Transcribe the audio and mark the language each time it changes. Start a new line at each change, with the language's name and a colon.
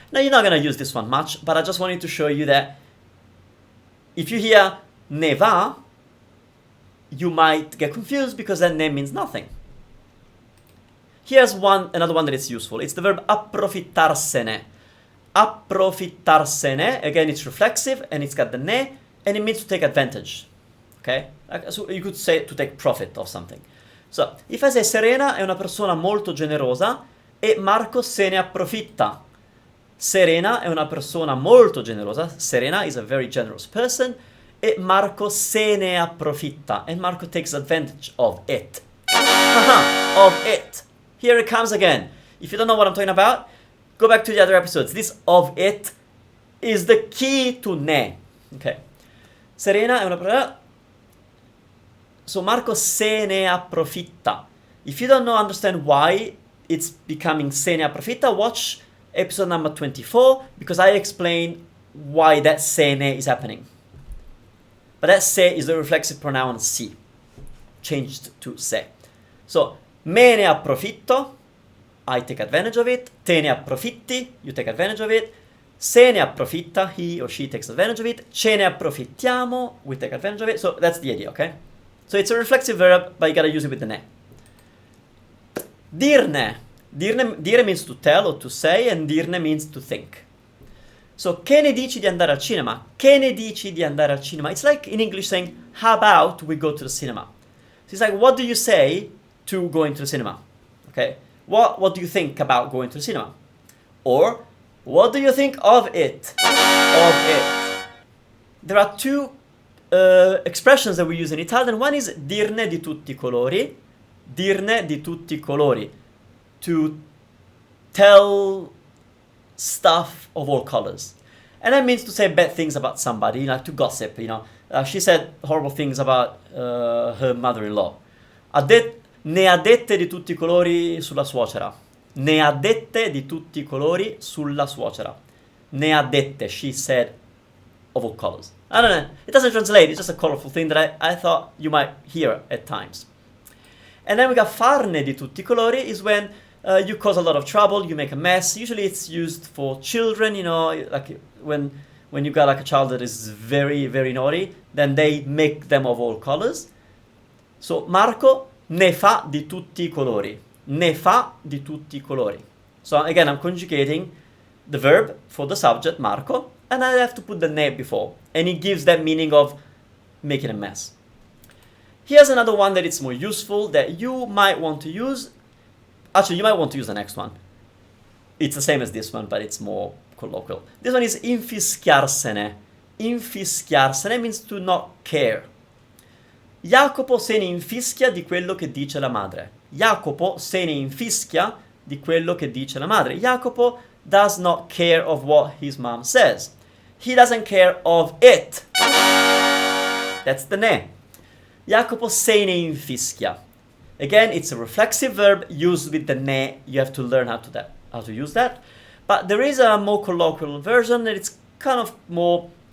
English: Now you're not going to use this one much, but I just wanted to show you that if you hear ne va, you might get confused because that name means nothing. Here's another one that is useful. It's the verb approfittarsene. Approfittarsene, again it's reflexive and it's got the ne, and it means to take advantage. Okay? So you could say to take profit of something. So, if I say
Italian: Serena è una persona molto generosa e Marco se ne approfitta. Serena è una persona molto generosa.
English: Serena is a very generous person
Italian: e Marco se ne approfitta,
English: and Marco takes advantage of it. Haha, of it. Here it comes again. If you don't know what I'm talking about, go back to the other episodes. This of it is the key to ne. Okay.
Italian: Serena è una parola. So Marco se ne approfitta.
English: If you don't understand why it's becoming se ne approfitta, watch episode number 24, because I explain why that se ne is happening. But that se is the reflexive pronoun si, changed to se. So,
Italian: me ne approfitto,
English: I take advantage of it.
Italian: Te ne approfitti,
English: you take advantage of it.
Italian: Se ne approfitta,
English: he or she takes advantage of it.
Italian: Ce ne approfittiamo,
English: we take advantage of it. So that's the idea, okay? So it's a reflexive verb, but you gotta use it with the ne. Dirne. Dire means to tell or to say, and dirne means to think.
Italian: So, che ne dici di andare al cinema? Che ne dici di andare al cinema?
English: It's like in English saying, how about we go to the cinema? So it's like, what do you say to going to the cinema? Okay? What do you think about going to the cinema? Or, what do you think of it? Of it. There are two expressions that we use in Italian.
Italian: One is dirne di tutti i colori. Dirne di tutti i colori.
English: To tell stuff of all colors. And that means to say bad things about somebody, like to gossip, you know. She said horrible things about her mother-in-law.
Italian: Ne ha dette di tutti i colori sulla suocera. Ne ha dette di tutti i colori sulla suocera. Ne ha dette,
English: she said, of all colors. I don't know, it doesn't translate, it's just a colorful thing that I thought you might hear at times. And then we got
Italian: farne di tutti i colori
English: is when you cause a lot of trouble, you make a mess. Usually it's used for children, you know, like when you got like a child that is very, very naughty, then they make them of all colors.
Italian: So Marco ne fa di tutti i colori. Ne fa di tutti i colori.
English: So again, I'm conjugating the verb for the subject, Marco, and I have to put the ne before. And it gives that meaning of making a mess. Here's another one that it's more useful that you might want to use. Actually, you might want to use the next one. It's the same as this one, but it's more colloquial. This one is infischiarsene. Infischiarsene means to not care.
Italian: Jacopo se ne infischia di quello che dice la madre. Jacopo se ne infischia di quello che dice la madre.
English: Jacopo does not care of what his mom says. He doesn't care of it. That's the ne.
Italian: Jacopo se ne infischia.
English: Again, it's a reflexive verb used with the ne. You have to learn how to use that. But there is a more colloquial version, and it's kind of more.